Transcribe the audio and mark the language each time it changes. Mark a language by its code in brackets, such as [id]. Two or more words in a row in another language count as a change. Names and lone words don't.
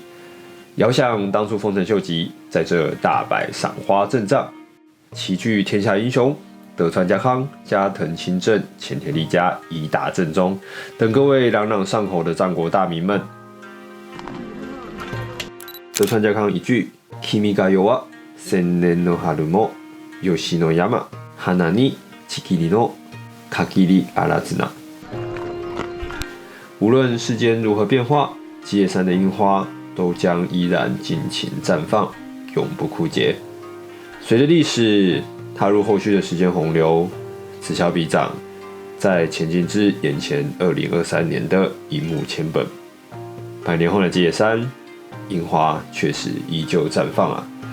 [zh] 遥想当初丰臣秀吉在这大摆赏花阵仗，齐聚天下英雄德川家康、加藤清正、前田利家以打正宗等各位朗朗上口的战国大名们。德川家康一句“ [ja] 君が代は千年の春も吉野山花に千切の限りあらずな”。 [zh] 无论世间如何变化，吉野山的樱花都将依然尽情绽放，永不枯竭。随着历史踏入后续的时间洪流，此消彼长，在前进至眼前2023年的樱木千本。100年后的吉野山，樱花确实依旧绽放啊！